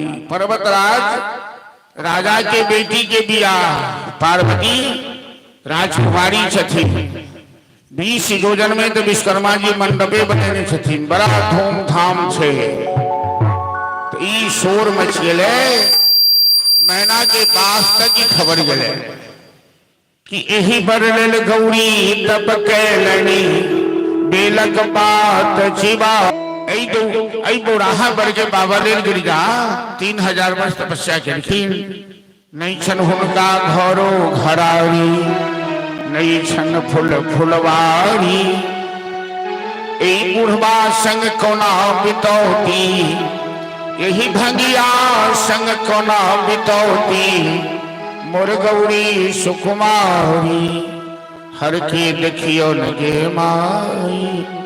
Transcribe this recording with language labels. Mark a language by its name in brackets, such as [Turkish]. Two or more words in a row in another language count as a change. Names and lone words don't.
[Maithili] पर्वतराज राजा के बेटी के बियाह, पार्वती राजकुमारी छथिन, 20 योजन में तो विश्वकर्मा जी मंडपे बनेने छथिन, बड़ा धूमधाम छे। तो ई शोर मच गए, मैना के पास तक ही खबर गए कि एही बर लेल गौरी तप कैलनी, बेलक बात छिबा। ऐ बौराहा बर के बाबा लेल गिरिजा 3000 वर्ष तपस्या केलखिन, नहीं छन हुनका घरो घरारी, नहीं छन फूल फुलवारी, ए बुढ़वा संग कोना बितौती, यही भंगिया संग कोना बितौती, मोर गौरी सुकुमारी, हर के देखियो लगे माई।